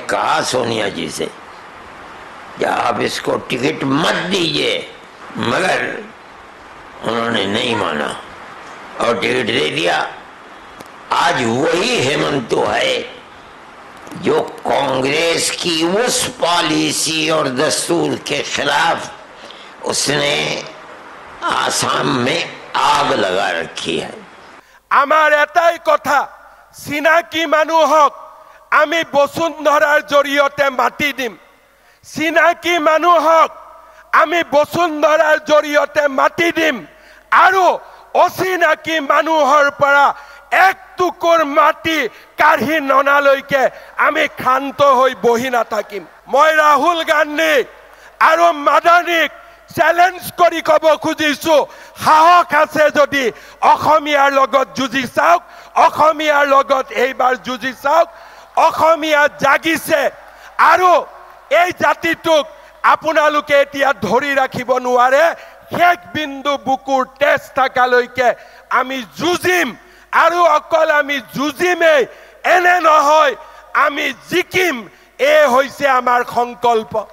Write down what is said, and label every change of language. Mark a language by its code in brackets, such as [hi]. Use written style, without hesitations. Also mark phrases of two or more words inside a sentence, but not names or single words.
[hi] कहा सोनिया जी से कि आप इसको टिकट मत दीजिए मगर उन्होंने नहीं माना और टिकट दे दिया आज वही हेमंत है जो कांग्रेस की उस पॉलिसी और दस्तूर के खिलाफ उसने आसाम में आग लगा रखी है [as] আমাৰ এটাই কথা চিনাকি মানুহক আমি বসুন্ধৰাৰ জৰিয়তে মাটি দিম চিনাকি মানুহক আমি বসুন্ধৰাৰ জৰিয়তে মাটি দিম আৰু অচিনাকি মানুহৰ পৰা এক টুকুৰ মাটি কাঢ়ি ननाলৈকে আমি ক্ষান্ত হৈ বহি নাথাকিম মই ৰাহুল গান্ধী আৰু মাদানীক চ্যালেঞ্জ কৰি ক'ব খুজিছো সাহস আছে যদি অসমীয়াৰ লগত যুঁজি চাওক অসমীয়াৰ লগত এইবাৰ যুঁজি চাওক অসমীয়া জাগিছে আৰু এই জাতিটোক আপোনালোকে এতিয়া ধৰি ৰাখিব নোৱাৰে শেষ বিন্দু বুকুৰ তেজ থাকালৈকে আমি যুঁজিম আৰু অকল আমি যুঁজিমে এনে নহয় আমি জিকিম এ হৈছে আমাৰ সংকল্প